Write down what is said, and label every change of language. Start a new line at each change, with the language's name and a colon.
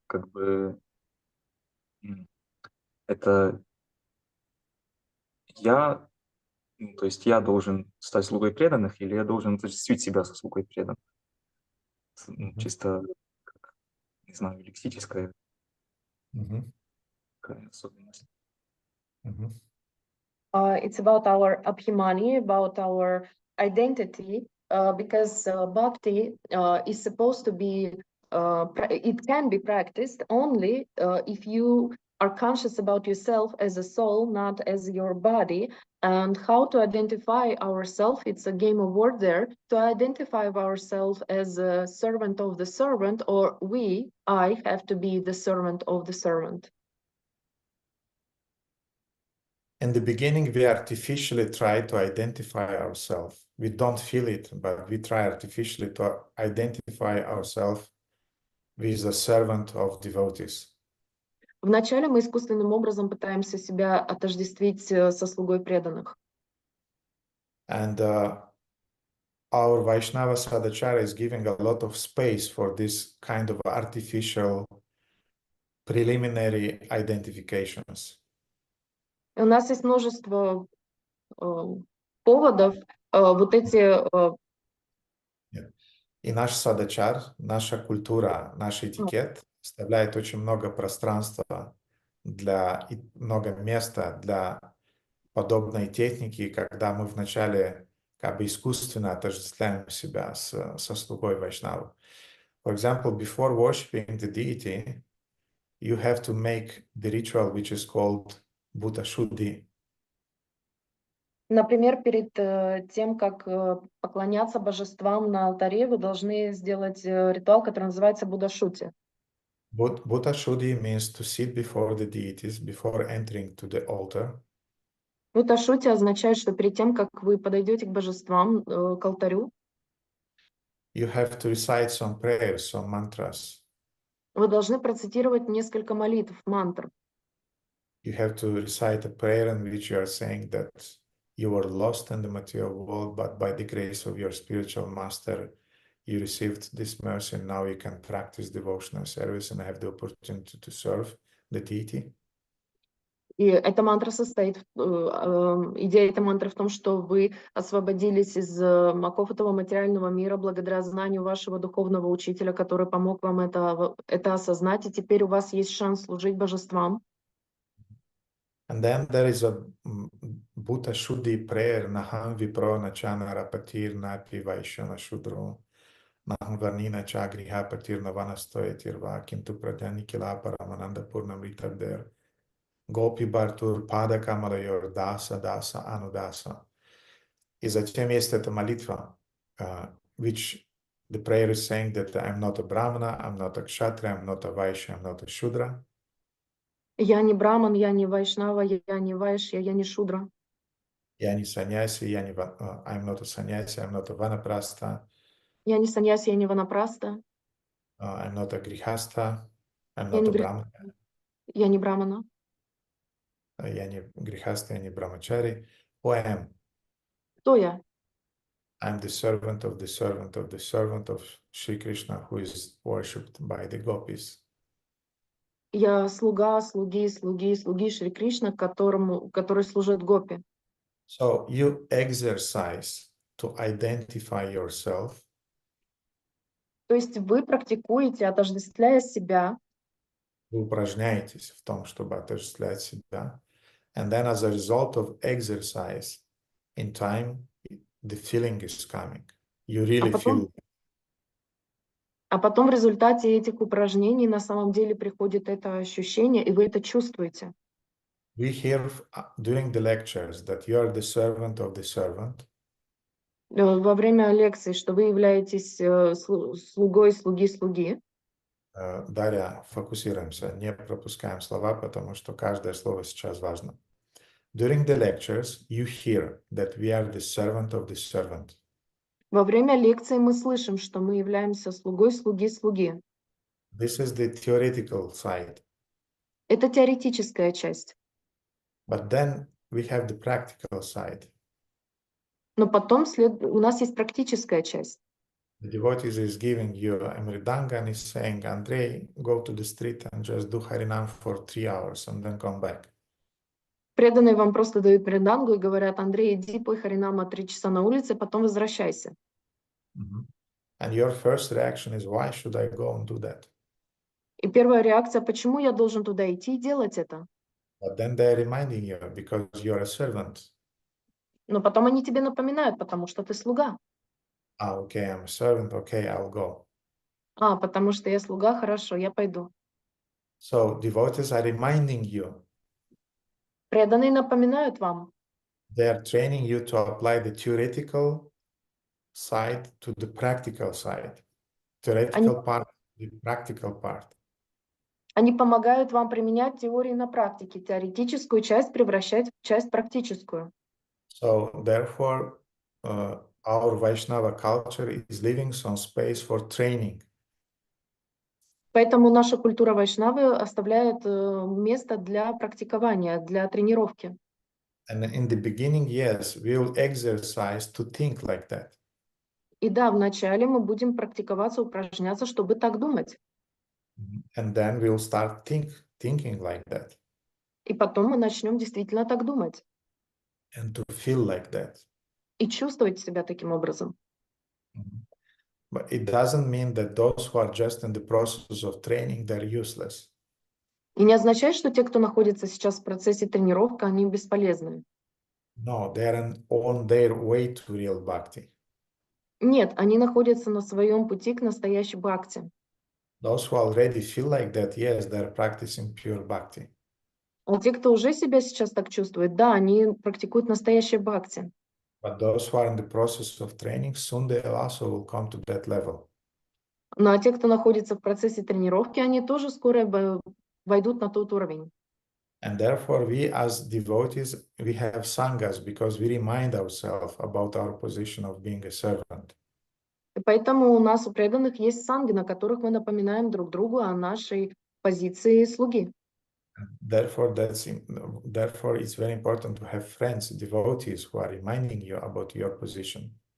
Russian: Как бы это я, то есть я должен стать слугой преданных, или я должен отождествить себя со слугой преданных? Mhm. Чисто, как, не знаю, лексическая Mhm. такая особенность. Mhm.
English: It's about our abhimani, about our identity, because bhakti is supposed to be, it can be practiced only if you are conscious about yourself as a soul, not as your body. And how to identify ourselves, it's a game of word there, to identify ourselves as a servant of the servant, or I have to be the servant of the servant. In the beginning, we artificially try to identify ourselves. We don't feel it, but we try artificially to identify ourselves with a servant of devotees.
Russian: Вначале мы искусственным образом пытаемся себя отождествить со слугой преданных.
English: And our Vaishnava Sadhachara is giving a lot of space for this kind of artificial preliminary identifications.
Russian: И у нас есть множество поводов вот эти... И наш садачар, наша культура, наш этикет оставляет очень много пространства и много места для подобной техники, когда мы вначале как бы искусственно отождествляем себя со слугой Вайшнава.
English: For example, before worshipping the deity, you have to make the ritual which is called Bhuta Shuddhi.
Russian: Например, перед тем, как поклоняться божествам на алтаре, вы должны сделать ритуал, который называется Будда-шути.
English: Bhuta Shuddhi means to sit before the deities before entering to the altar.
Russian: Будда-шути означает, что перед тем, как вы подойдете к божествам, к алтарю,
English: You have to recite some prayers, some mantras.
Russian: вы должны процитировать несколько молитв, мантр.
English: You have to recite a prayer in which you are saying that you were lost in the material world, but by the grace of your spiritual master, you received this mercy, and now you can practice devotional service and have the opportunity to serve the deity.
Russian: И эта мантра состоит, идея этой мантры в том, что вы освободились из оков этого материального мира благодаря знанию вашего духовного учителя, который помог вам это осознать, и теперь у вас есть шанс служить божествам.
Sanskrit: And then there is a Bhuta Shuddhi prayer, Naham Vipro Nachana Rapatir Napi Vaishana Shudro, Naham Varnina Chagriha Patir Navanastoyatirva, Kintu Pradhani Kila Paramananda Purnamrita Der, Gopi Bartur Pada Kamalayor Dasa Dasa Anudasa.
Russian: И затем есть эта молитва,
English: which the prayer is saying that I'm not a Brahmana, I'm not a Kshatriya, I'm not a Vaishya, I'm not a Shudra.
Russian: Я не браман, я не вайшнава, я не вайшья, я не шудра. Я не саньяси,
English: I'm not a sannyasi, I'm not a vanaprastha.
Russian: Я не саньяси, я не ванапраста.
English: I'm not a grihastha, I'm
Russian: Я
English: not
Russian: не
English: a brahmana.
Russian: Я не брамана. Я не grihastha, я не brahmachari.
English: Who I am?
Russian: Кто я?
English: I'm the servant of the servant of the servant of Shri Krishna, who is worshipped by the gopis.
Russian: Я слуга, слуги Шри Кришна, который служит гопи. So you exercise to identify yourself. То есть вы практикуете, отождествляя себя, Вы упражняетесь в том, чтобы отождествлять себя.
English: And then as a result of exercise, in time, the feeling is coming. You really feel.
Russian: а потом в результате этих упражнений на самом деле приходит это ощущение, и вы это чувствуете.
English: We hear during the lectures that you are the servant of the servant.
Russian: Во время лекции, что вы являетесь слугой слуги. Дарья, фокусируемся, не пропускаем слова, потому что каждое слово сейчас важно.
English: During the lectures, you hear that we are the servant of the servant.
Russian: Во время лекции мы слышим, что мы являемся слугой слуги.
English: This is the theoretical side.
Russian: Это теоретическая часть.
English: But then we have the practical side.
Russian: Но потом у нас есть практическая часть.
English: The devotee is giving you a mridanga and is saying, Andrei, go to the street and just do Harinam for 3 hours and then come back.
Russian: Преданные вам просто дают мридангу и говорят: Андрей, иди пой харинама 3 часа на улице, потом возвращайся.
English: And your first reaction is, why should I go and do that?
Russian: И первая реакция: почему я должен туда идти и делать это?
English: But then they're reminding you because you're a servant.
Russian: Но потом они тебе напоминают, потому что ты слуга.
English: Okay, I'm a servant, okay, I'll go.
Russian: Потому что я слуга, хорошо, я пойду.
English: So devotees are reminding you.
Russian: Преданные напоминают вам.
English: They are training you to apply the theoretical side to the practical side. Theoretical part, the practical part.
Russian: Они помогают вам применять теории на практике, теоретическую часть превращать в часть практическую.
English: So therefore, our Vaishnava culture is leaving some space for training.
Russian: Поэтому наша культура вайшнавы оставляет место для практикования, для тренировки.
English: And in the beginning, yes, we will exercise to think like that.
Russian: И да, вначале мы будем практиковаться, упражняться, чтобы так думать.
English: And then we'll start thinking like that.
Russian: И потом мы начнем действительно так думать.
English: And to feel like that.
Russian: И чувствовать себя таким образом.
English: But it doesn't mean that those who are just in the process of training, they're useless.
Russian: И не означает, что те, кто находится сейчас в процессе тренировки, они бесполезны.
English: No, they are on their way to real bhakti.
Russian: Нет, они находятся на своем пути к настоящей бхакти.
English: Those who already feel like that, yes, they're practicing pure bhakti.
Russian: А те, кто уже себя сейчас так чувствует, да, они практикуют настоящее бхакти.
English: But those who are in the process of training, soon they also will come to that level.
Russian: Ну а те, кто находится в процессе тренировки, они тоже скоро войдут на тот уровень.
English: And therefore, we as devotees, we have sanghas because we remind ourselves about our position of being a servant.
Russian: И поэтому у нас, у преданных, есть санги, на которых мы напоминаем друг другу о нашей позиции слуги.
English: Therefore, it's very important to have friends, devotees who are reminding you about your position.